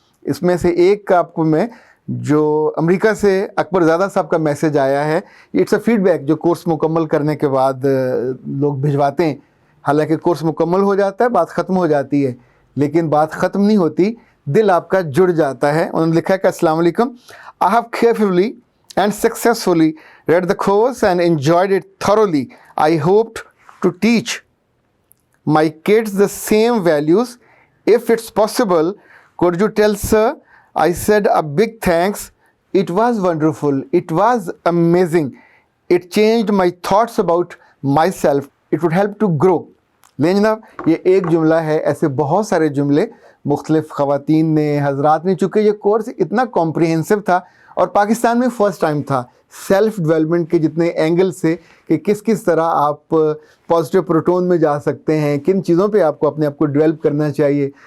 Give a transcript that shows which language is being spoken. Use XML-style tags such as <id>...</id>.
<hi>इसमें से एक का आपको मैं, जो अमेरिका से अकबरज़ादा साहब का मैसेज आया है,</hi> <en>it's a feedback</en> <hi>जो कोर्स मुकम्मल करने के बाद लोग भिजवाते हैं। हालांकि कोर्स मुकम्मल हो जाता है, बात ख़त्म हो जाती है, लेकिन बात ख़त्म नहीं होती, दिल आपका जुड़ जाता है। उन्होंने लिखा है कि</hi> <en>अस्सलाम वालेकुम, I have carefully and successfully read the course and enjoyed it thoroughly. I hoped to teach my kids the same values. If it's possible, could you tell sir? I said a big thanks. It was wonderful. It was amazing. It changed my thoughts about myself. It would help to grow.</en> <hi>लेकिन जनाब, ये एक जुमला है, ऐसे बहुत सारे जुमले मुख्तलिफ ख़वातीन ने, हजरात ने, चूँकि ये कोर्स इतना कॉम्प्रिहेंसिव था और पाकिस्तान में फ़र्स्ट टाइम था सेल्फ़ डेवलपमेंट के जितने एंगल से, कि किस किस तरह आप पॉजिटिव प्रोटोन में जा सकते हैं, किन चीज़ों पे आपको अपने आप को डेवलप करना चाहिए।</hi>